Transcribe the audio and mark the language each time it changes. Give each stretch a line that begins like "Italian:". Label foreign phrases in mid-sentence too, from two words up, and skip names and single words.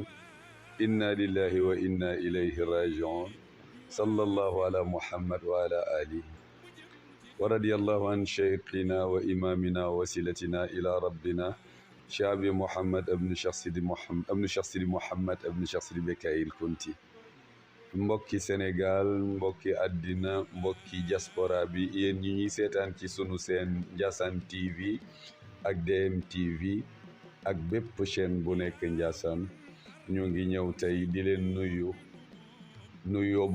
Arabic: إنا لله وإنا إليه راجعون. صلى الله على محمد وعلى آله ورضي الله عن شيخنا وإمامنا ووسيلتنا إلى ربنا شعب محمد ابن شخص محمد ابن شخص بكاي الكنتي.
Wolof: mbokki Sénégal, mbokki àddina, mbokki diaspora bi, yéen ñi ñuy seetaan ci sunu seen Ndiassane TV ak DM TV ak bépp chaîne bu nekk Ndiassane, ñu ngi ñëw tey di leen nuyoo